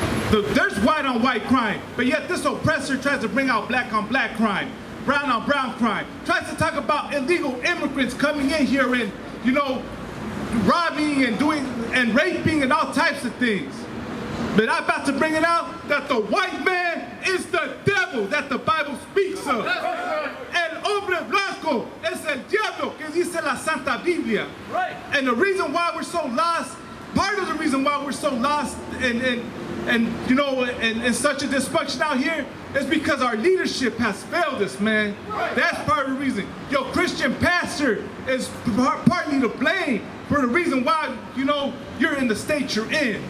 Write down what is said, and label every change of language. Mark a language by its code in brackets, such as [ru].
[en] There's white on white crime, but yet this oppressor tries to bring out black on black crime, brown on brown crime, tries to talk about illegal immigrants coming in here and, you know, robbing and doing and raping and all types of things. But I'm about to bring it out that the white man is the devil that the Bible speaks of. [es] El hombre blanco es el diablo que dice la Santa Biblia. [en] Right. And the reason why we're so lost, part of the reason why we're so lost and you know, and such a dysfunction out here is because our leadership has failed us, man. Right. That's part of the reason. Your Christian pastor is partly to blame for the reason why, you know, you're in the state you're in.